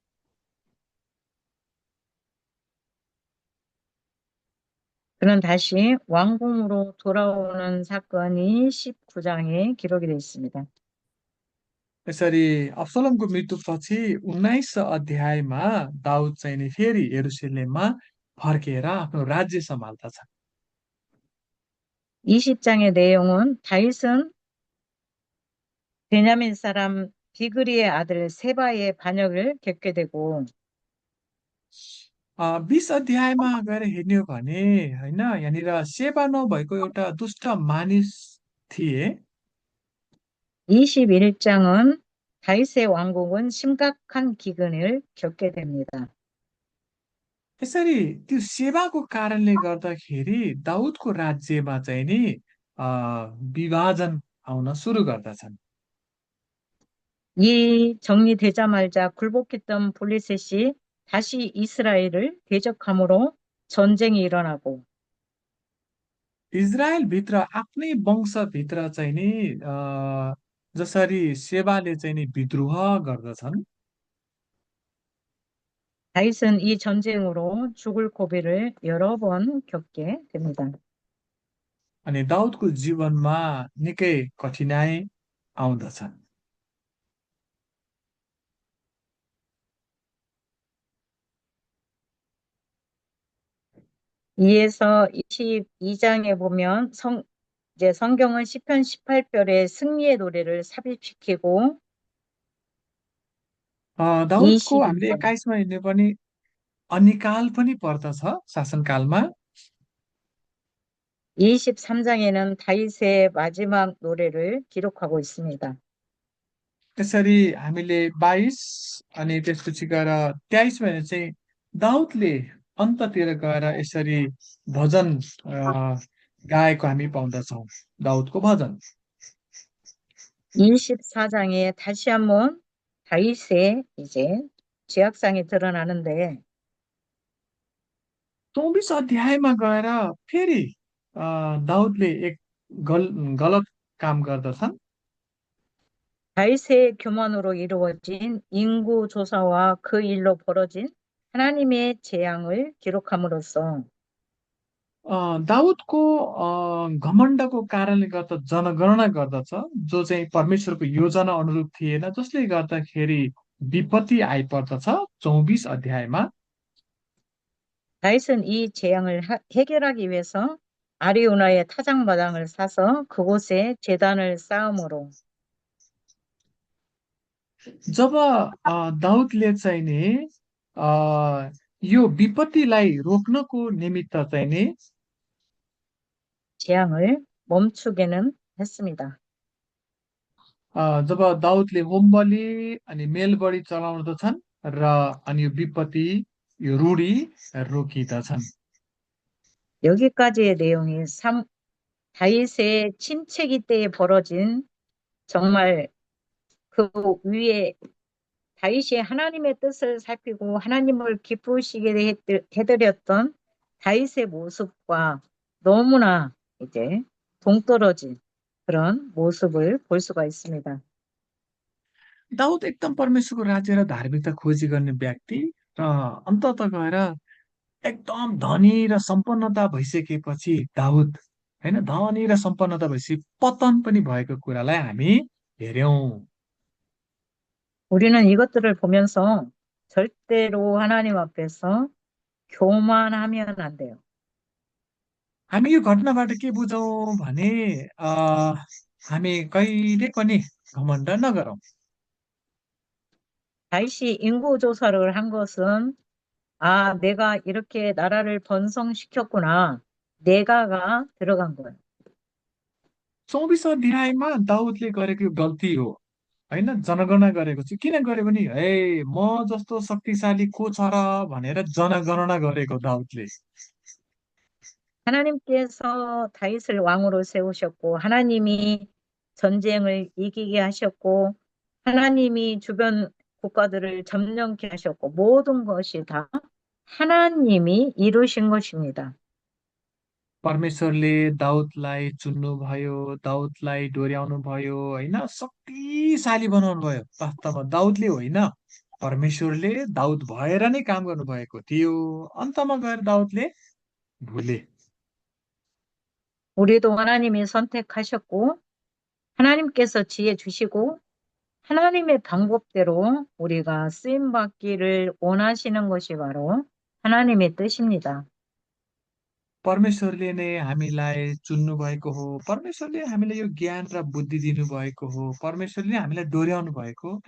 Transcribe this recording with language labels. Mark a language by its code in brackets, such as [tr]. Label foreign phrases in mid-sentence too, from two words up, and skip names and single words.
[ko] 그는 다시 왕궁으로 돌아오는 사건이 19장에 기록이 되어 있습니다. [ne] यसरी अब्सलोमको मृत्युपछि 19 अध्यायमा दाउद चाहिँ नि फेरि यरुशलेममा फर्केर आफ्नो राज्य सम्हाल्दछ। [ko] 20장의 내용은 다윗은 베냐민 사람 비그리의 아들 세바의 반역을 겪게 되고 [ne] 20 अध्यायमा गएर हेर्ने हो भने होइन, यहाँनिर सेवा नभएको एउटा दुष्ट मानिस थिए। [ko] 21장은 다윗의 왕국은 심각한 기근을 겪게 됩니다. [ne] यसरी त्यो सेवाको कारणले गर्दाखेरि दाउदको राज्यमा चाहिँ नि विभाजन आउन सुरु गर्दछन्। [ko] 이 정리되자마자 굴복했던 블레셋이 다시 이스라엘을 대적함으로 전쟁이 일어나고 [ne] इजरायलभित्र आफ्नै वंशभित्र चाहिँ नि जसरी सेवाले चाहिँ नि विद्रोह गर्दछन्। [ko] 다윗은 이 전쟁으로 죽을 고비를 여러 번 겪게 됩니다. [ne] अनि दाउदको जीवनमा निकै कठिनाइ आउँदछन्। [ko] 2에서 22장에 보면 이제 성경은 시편 18편에 승리의 노래를 삽입시키고 [ne] दाउदको हामीले [ko] 22장, [ne] 21मा हेर्ने पनि अनिकाल पनि पर्दछ शासनकालमा। [ko] 23장에는 다윗의 मा지막 노래를 기록하고 있습니다. [ne] त्यसरी हामीले 22 अनि त्यसपछि गएर 23 भने चाहिँ दाउदले अन्ततिर गएर यसरी भजन गाएको हामी पाउँदछौँ। दाउदको भजन। [ko] 24장에 다시 한번 다윗의 이제 죄악상이 드러나는데 [ne] 24 अध्यायमा गएर फेरि दाउदले एक गल गलत काम गर्दछन्। [ko] 다윗의 교만으로 이루어진 인구 조사와 그 일로 벌어진 하나님의 재앙을 기록함으로써 [ne] दाउदको घमण्डको कारणले गर्दा जनगणना गर्दछ, जो चाहिँ परमेश्वरको योजना अनुरूप थिएन, जसले गर्दाखेरि विपत्ति आइपर्दछ 24 अध्यायमा। [ko] 다윗은 이 재앙을 해결하기 위해서 아리우나의 타작마당을 사서 그곳에 제단을 쌓음으로 [ne] जब दाउदले चाहिँ नि यो विपत्तिलाई रोक्नको निमित्त चाहिँ नि [ko] 재앙을 멈추게는 했습니다. [ne] जब दाउदले होम बलि अनि मेल बलि चलाउँदछन् र अनि यो विपत्ति यो रूढी रोकिदछन्। [ko] 여기까지의 내용이 다윗의 침체기 때에 벌어진 정말 그 위에 다윗이 하나님의 뜻을 살피고 하나님을 기쁘시게 해드렸던 다윗의 모습과 너무나 이제 동떨어진 그런 모습을 볼 수가 있습니다. [ne] दाउद एकदम परमेश्वरको राज्य र धार्मिकता खोजी गर्ने व्यक्ति र अन्तत गएर एकदम धनी र सम्पन्नता भइसकेपछि दाउद होइन धनी र सम्पन्नता भएपछि पतन पनि भएको कुरालाई हामी हेऱ्यौं। [ko] 우리는 이것들을 보면서 절대로 하나님 앞에서 교만하면 안 돼요. [ne] हामी यो घटनाबाट के बुझौँ भने हामी कहिले पनि घमण्ड नगरौँ। [ko] 다윗이 인구 조사를 한 것은 아, 내가 이렇게 나라를 번성시켰구나. 내가가 들어간 거예요. [ne] 24 अध्यायमा दाउदले गरेको यो गल्ती हो होइन, जनगणना गरेको छु। किन गरे भने हे म जस्तो शक्तिशाली को छ र भनेर जनगणना गरेको दाउदले। [ko] 하나님께서 다윗을 왕으로 세우셨고, 하나님이 전쟁을 이기게 하셨고, 하나님이 주변 국가들을 점령케 하셨고, 모든 것이 다 하나님이 이루신 것입니다. [ne] परमेश्वरले दाउदलाई चुन्नुभयो, दाउदलाई डोर्याउनु भयो होइन, शक्तिशाली बनाउनु भयो। वास्तवमा दाउदले होइन, परमेश्वरले दाउद भएर नै काम गर्नुभएको थियो। अन्तमा गएर दाउदले भुले। [ko] 우리도 하나님이 선택하셨고, 하나님께서 지혜 주시고, 하나님의 방법대로 우리가 쓰임받기를 원하시는 것이 바로 하나님의 뜻입니다. [ne] परमेश्वरले नै हामीलाई चुन्नु भएको हो, परमेश्वरले हामीलाई यो ज्ञान र बुद्धि दिनुभएको हो, परमेश्वरले हामीलाई डोर्याउनु भएको हो।